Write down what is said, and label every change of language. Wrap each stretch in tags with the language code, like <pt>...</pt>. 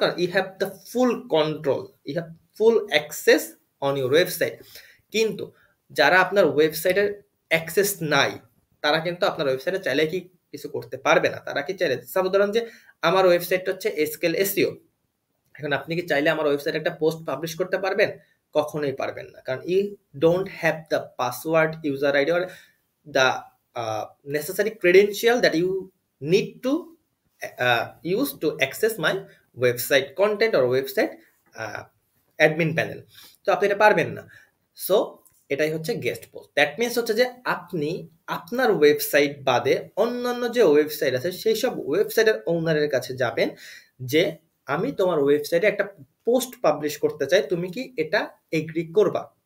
<en>কারণ you have the full control, you have full access on your website.</en> <bn>কিন্তু যারা আপনার ওয়েবসাইটের অ্যাক্সেস নাই, তারা কিন্তু আপনার ওয়েবসাইটে চাইলে কি কিছু করতে পারবে না। তারা কি চাইলে, সাপোজ ধরেন যে আমার ওয়েবসাইটটা হচ্ছে এসকেল এসইও। এখন আপনি কি চাইলে আমার ওয়েবসাইটে একটা পোস্ট পাবলিশ করতে পারবেন? কখনোই পারবেন না, কারণ</bn> <en>You don't have the password, user ID or the necessary credential that you need to use to access my website content or website admin panel.</en> <bn>তো আপনি এটা পারবেন না। সো এটাই হচ্ছে গেস্ট পোস্ট।</bn> <en>that means</en> <bn>হচ্ছে যে আপনি আপনার ওয়েবসাইট বাদে অন্যান্য যে ওয়েবসাইট আছে সেই সব ওয়েবসাইটের ওনারের কাছে যাবেন যে আমি তোমার ওয়েবসাইটে একটা পোস্ট পাবলিশ করতে চাই, তুমি কি এটা এগ্রি করবা?</bn>